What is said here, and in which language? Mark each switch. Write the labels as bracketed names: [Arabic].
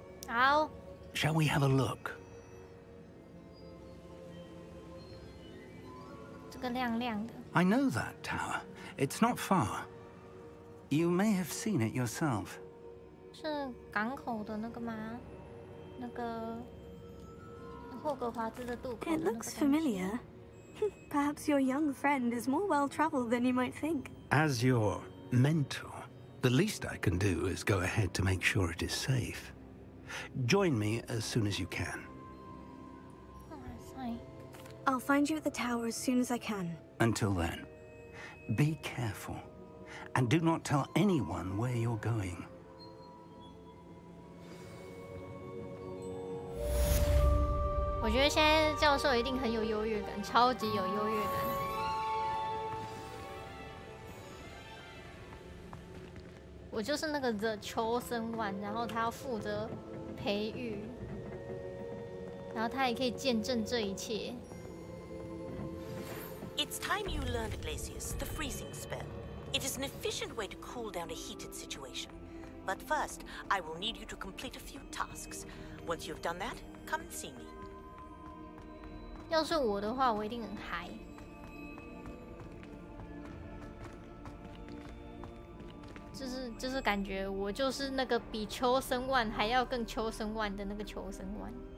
[English] Ow. Shall we have a look? [Chinese] 这个亮亮的。 [English] I know that tower. It's not far. You may have seen it yourself. [Chinese] 是港口的那个吗？那个霍格华兹的渡口的那 [English] It [Chinese] 个 [English] looks [Chinese] 东西。 [English] familiar. Perhaps your young friend is more well-traveled than you might think. As your mentor, the least I can do is go ahead to make sure it is safe. Join me as soon as you can. I'll find you at the tower as soon as I can. Until then, be careful, and do not tell anyone where you're going. [Chinese] 我觉得现在教授一定很有优越感，超级有优越感。我就是那个 [English] The Chosen One， [Chinese] 然后他要负责培育，然后他也可以见证这一切。 [English] It's time you learned, Glacius, the freezing spell. It is an efficient way to cool down a heated situation. But first, I will need you to complete a few tasks. Once you've done that, come and see me. [Chinese] 要是我的话，我一定很嗨。就是感觉我就是那个比秋生万还要更秋生万的那个秋生万。